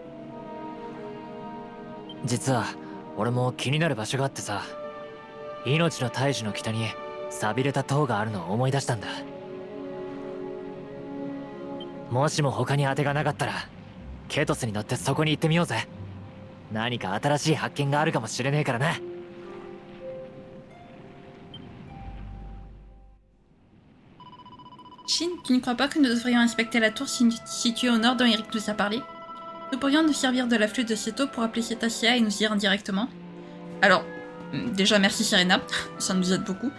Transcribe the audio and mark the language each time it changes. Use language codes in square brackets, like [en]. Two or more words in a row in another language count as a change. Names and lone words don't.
[ja] 実は俺も気になる場所があってさ、命の大樹の北に寂れた塔があるのを思い出したんだ。もしも他に当てがなかったらケトスに乗ってそこに行ってみようぜ。何か新しい発見があるかもしれねえからな。 [fr] Shin, tu ne crois pas que nous devrions inspecter la tour située au nord dont Eric nous a parlé? Nous pourrions nous servir de la flûte de Seto pour appeler Cetacea et nous y rendre directement. Alors, déjà merci Serena, ça nous aide beaucoup.